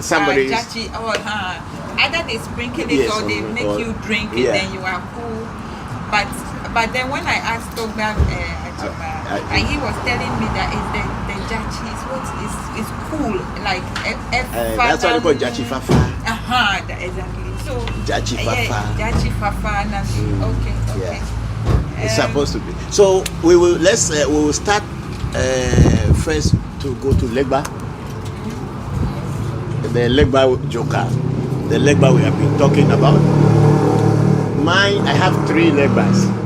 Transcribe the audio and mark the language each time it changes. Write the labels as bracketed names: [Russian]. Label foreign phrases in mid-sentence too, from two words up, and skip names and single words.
[English] Somebody is- jachi, either they sprinkle it Yes, or they make or- you drink it, yeah. then you are cool. But then when I asked Dzoka, he was telling me that the jachi is what is cool, like that's what they call [Ewe] jachi fafa. [English] Exactly. So [Ewe] Jachi fafa. jachi fafa. [English] Okay. Yeah. It's supposed to be. So we will start first to go to Legba. The Legba Dzoka. The Legba we have been talking about. I have 3 Legbas.